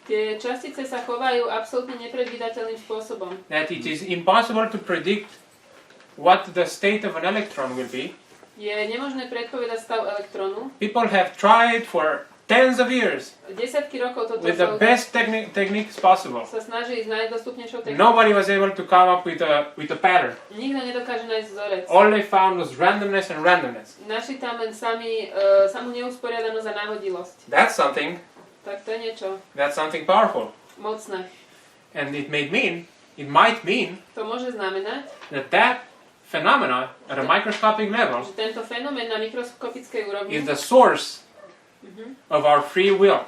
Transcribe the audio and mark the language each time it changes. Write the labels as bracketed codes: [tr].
[sk] tie častice sa chovajú absolútne nepredvídateľným spôsobom. [en] That it is impossible to predict what the state of an electron will be. [sk] Je nemožné predpovedať stav elektrónu. [en] People have tried for tens of years [sk] Desiatky rokov toto [en] with the best techniques possible. [sk] sa snaží ísť najdostupnejšou technikou. [en] Nobody was able to come up with a pattern. [sk] Nikto nedokáže nájsť vzorec. [en] All they found was randomness and randomness. [sk] Našli tam len samú neusporiadanosť a náhodilosť. [en] That's something. [sk] Tak to je niečo [en] That's something powerful. [sk] mocné. [en] And it might mean [sk] To môže znamenať, [en] that phenomena at a microscopic level [sk] že tento fenomén na mikroskopickej úrovni [en] is the source of our free will